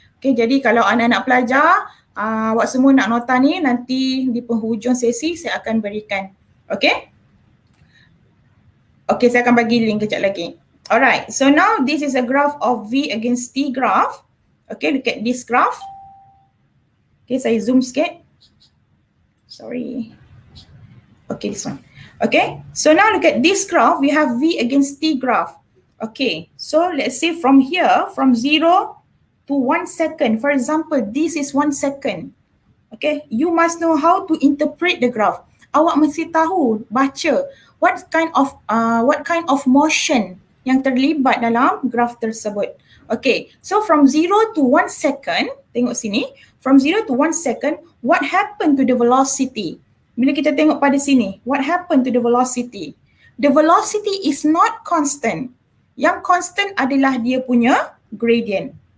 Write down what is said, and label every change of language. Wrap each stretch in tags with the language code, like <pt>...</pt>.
<ms>Okay, jadi kalau anak-anak pelajar, awak semua nak nota ni, nanti di penghujung sesi saya akan berikan. Okay. Okay, saya akan bagi link kejap lagi.</ms> <en>Alright, so now this is a graph of V against T graph. Okay, look at this graph. Okay,</en> <ms>saya zoom sikit.</ms> <en>Sorry. Okay, this one. Okay, so now look at this graph. We have V against T graph. Okay, so let's say from here, from 0 to 1 second. For example, this is 1 second. Okay, you must know how to interpret the graph.</en> <ms>Awak mesti tahu, baca</ms> <en>what kind of motion</en> <ms>yang terlibat dalam graph tersebut.</ms> <en>Okay, so from 0 to 1 second,</en> <ms>tengok sini,</ms> <en>from 0 to 1 second, what happened to the velocity?</en> <ms>Bila kita tengok pada sini,</ms> <en>what happened to the velocity? The velocity is not constant.</en> <ms>Yang constant adalah dia punya gradient.</ms>